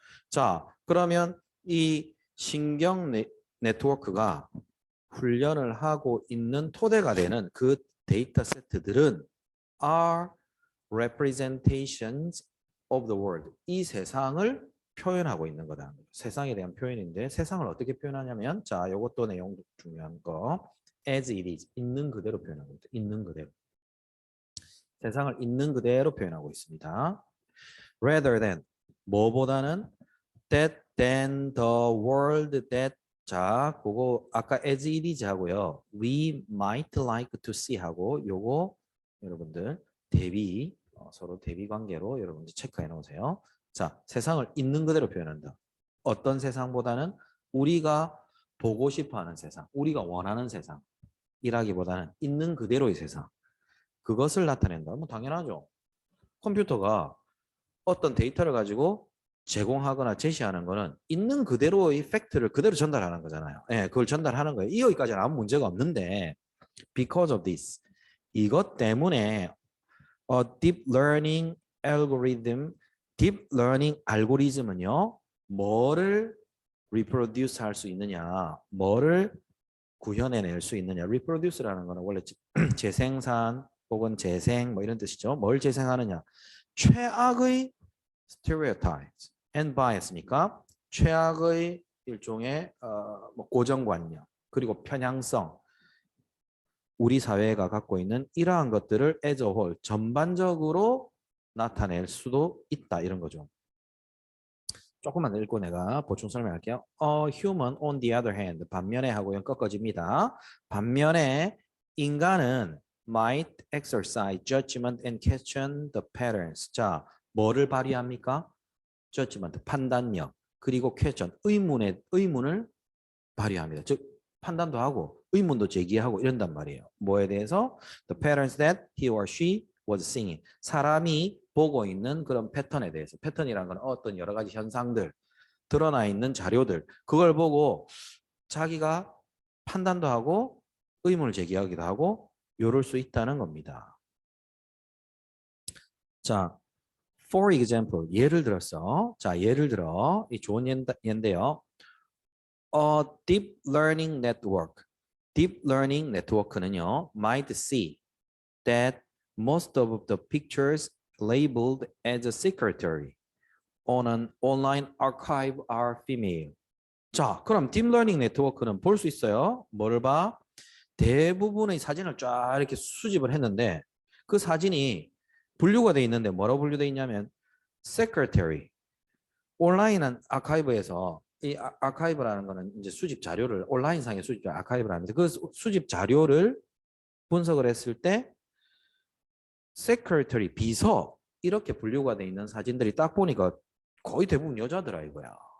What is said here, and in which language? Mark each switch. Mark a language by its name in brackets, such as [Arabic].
[Korean] 자, 그러면 이 신경 네트워크가 훈련을 하고 있는 토대가 되는 그 데이터 세트들은 [English] are representations of the world. [Korean] 이 세상을 표현하고 있는 거다. 세상에 대한 표현인데 세상을 어떻게 표현하냐면 자, 이것도 내용 중요한 거. [English] as it is. [Korean] 있는 그대로 표현하고 있다. 있는 그대로. 세상을 있는 그대로 표현하고 있습니다. [English] rather than [Korean] 뭐보다는 [English] that than the world that [Korean] 자, 그거 아까 [English] as it is [Korean] 하고요. [English] we might like to see [Korean] 하고 요거 여러분들 대비 서로 대비 관계로 여러분들 체크해 놓으세요. 자, 세상을 있는 그대로 표현한다. 어떤 세상보다는 우리가 보고 싶어 하는 세상, 우리가 원하는 세상이라기보다는 있는 그대로의 세상. 그것을 나타낸다. 뭐 당연하죠. 컴퓨터가 어떤 데이터를 가지고 제공하거나 제시하는 거는 있는 그대로의 팩트를 그대로 전달하는 거잖아요. 예, 그걸 전달하는 거예요. 여기까지는 아무 문제가 없는데 [English] because of this [Korean] 이것 때문에 [English] deep learning algorithm deep learning [Korean] 알고리즘은요. 뭐를 reproduce 할 수 있느냐 뭐를 구현해낼 수 있느냐 reproduce라는 거는 원래 재생산 혹은 재생 뭐 이런 뜻이죠. 뭘 재생하느냐 최악의 [English] stereotypes and bias [Korean] 니까 최악의 일종의 뭐 고정관념 그리고 편향성 우리 사회가 갖고 있는 이러한 것들을 [English] as a whole [Korean] 전반적으로 나타낼 수도 있다 이런 거죠. 조금만 읽고 내가 보충 설명할게요. [English] human on the other hand [Korean] 반면에 하고요 꺾어집니다. 반면에 인간은 [English] might exercise judgment and question the patterns. [Korean] 자, 뭐를 발휘합니까? judgment, 판단력, 그리고 question, 의문을 발휘합니다. 즉 판단도 하고 의문도 제기하고 이런단 말이에요. 뭐에 대해서? [English] The patterns that he or she was seeing. [Korean] 사람이 보고 있는 그런 패턴에 대해서. 패턴이라는 건 어떤 여러 가지 현상들, 드러나 있는 자료들. 그걸 보고 자기가 판단도 하고 의문을 제기하기도 하고 이럴 수 있다는 겁니다. 자, [English] for example, [Korean] 예를 들어서 자, 예를 들어 이 좋은 예인데요. [English] deep learning network. deep learning network는요, might see that most of the pictures labeled as a secretary on an online archive are female. [Korean] 자, 그럼 딥 러닝 네트워크는 볼 수 있어요. 뭐를 봐? 대부분의 사진을 쫙 이렇게 수집을 했는데 그 사진이 분류가 돼 있는데 뭐라고 분류돼 있냐면 secretary. 온라인 아카이브에서 이 아카이브라는 거는 이제 수집 자료를 온라인상의 수집 아카이브를 하면서 그 수집 자료를 분석을 했을 때 secretary 비서 이렇게 분류가 돼 있는 사진들이 딱 보니까 거의 대부분 여자더라 이거야.